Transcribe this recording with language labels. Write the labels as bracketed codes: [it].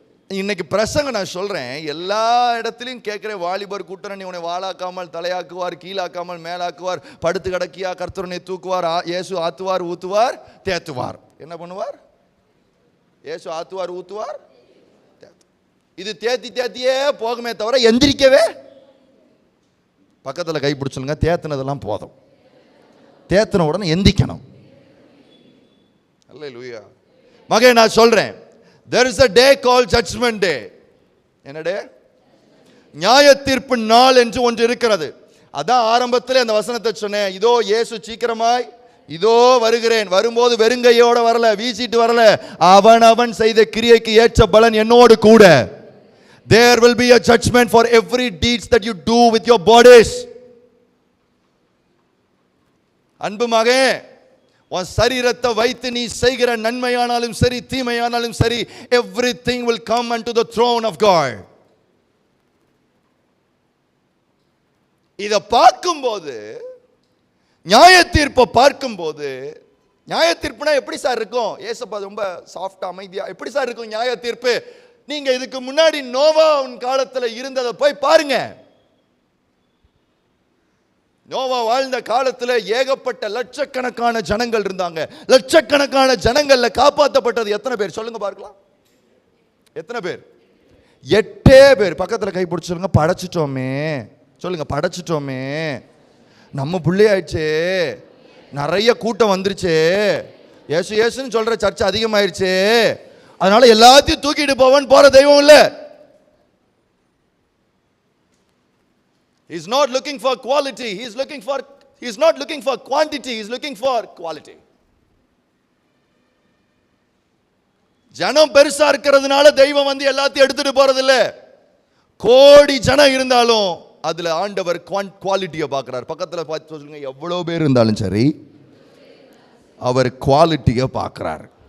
[ta] இன்னைக்கு பிரசங்க நான் சொல்றேன், எல்லா இடத்துலையும் கேட்கிறேன், வாலிபர் கூட்டம் நீ உன்னை வாளாக்காமல் தலையாக்குவார், கீழாக்காமல் மேலாக்குவார், படுத்து கிடக்கியா கர்த்தரனை தூக்குவார், இயேசு ஆத்துவார் ஊத்துவார் தேத்துவார். என்ன பண்ணுவார்? இயேசு ஆத்துவார் ஊத்துவார். இது தேத்தியே போகுமே தவிர எந்திரிக்கவே. பக்கத்தில் கை பிடிச்சுங்க, தேத்தினதெல்லாம் போதும், தேத்தின உடனே எந்திக்கணும். அல்லேலூயா. மகே நான் சொல்றேன், [en] there is a day called judgment day. [ta] என்ன டே? நியாய தீர்ப்பு நாள் என்று ஒன்று இருக்கிறது. அதான் ஆரம்பத்தில் அந்த வசனத்தை சொன்னேன். இதோ இயேசு சீக்கிரமாய் இதோ வருகிறேன். வரும்போது வெறுங்கையோட வரல, வீசிட்டு வரல. அவன் செய்த கிரியைக்கு ஏற்ற பலன் என்னோடு கூட. [en] There will be a judgment for every deeds that you do with your bodies. [ta] அன்பு மகே, உன் சரீரத்தை வைத்து நீ செய்கிற நன்மையானாலும் சரி தீமையானாலும் சரி, [en] everything will come unto the throne of God. [ta] இத பார்க்கும்போது, நியாய தீர்ப்பை பார்க்கும்போது, நியாய தீர்ப்புனா எப்படி சார் இருக்கும்? ஏசப்பா ரொம்ப சாஃப்டா அமைதியா எப்படி சார் இருக்கும் நியாய தீர்ப்பு? நீங்க இதுக்கு முன்னாடி நோவாவின் காலத்துல இருந்ததை போய் பாருங்க. நோவா வாழ்ந்த காலத்துல ஏகப்பட்ட லட்சக்கணக்கான ஜனங்கள் இருந்தாங்க. லட்சக்கணக்கான ஜனங்கள்ல காப்பாற்றப்பட்டது எத்தனை பேர் சொல்லுங்க பார்க்கலாம்? எத்தனை பேர்? 8 பேர். பக்கத்துல கை பிடிச்சு சொல்லுங்க, படைச்சிட்டோமே. சொல்லுங்க, படைச்சிட்டோமே. நம்ம பிள்ளையாயிடுச்சு, நிறைய கூட்டம் வந்துருச்சு, ஏசு ஏசுன்னு சொல்ற சர்ச்சை அதிகமாயிருச்சு, அதனால எல்லாத்தையும் தூக்கிட்டு போவன் போற தெய்வம் இல்ல. [en] He's not looking for quality, he's not looking for quantity, he's looking for quality. [ta] ஜனம் பெருசா இருக்கிறதுனால தெய்வம் வந்து எல்லாத்தையும் எடுத்துட்டு போறது இல்ல. கோடி ஜனம் இருந்தாலும் அதுல ஆண்டவர் குவாலிட்டியை பார்க்கிறார். பக்கத்துல பார்த்து சொல்லுங்க, எவ்வளவு பேர் இருந்தாலும் சரி அவர் குவாலிட்டியை பார்க்கிறார்.